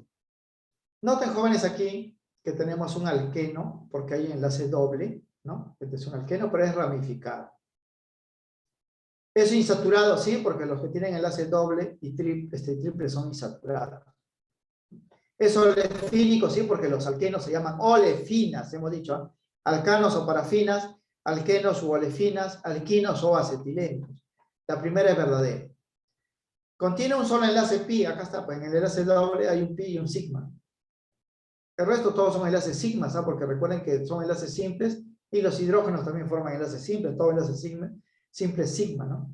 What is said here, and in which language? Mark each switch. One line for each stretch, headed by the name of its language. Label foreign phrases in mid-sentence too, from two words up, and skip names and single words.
Spanish: Noten, jóvenes, aquí que tenemos un alqueno, porque hay enlace doble, ¿no? Este es un alqueno, pero es ramificado. Es insaturado, sí, porque los que tienen enlace doble y triple son insaturados. Es olefínico, sí, porque los alquenos se llaman olefinas, hemos dicho, ¿eh? Alcanos o parafinas, alquenos o olefinas, alquinos o acetilenos. La primera es verdadera. Contiene un solo enlace pi, acá está, pues en el enlace doble hay un pi y un sigma. El resto todos son enlaces sigma, ¿sabes? Porque recuerden que son enlaces simples y los hidrógenos también forman enlaces simples, todo enlace simple es sigma, ¿no?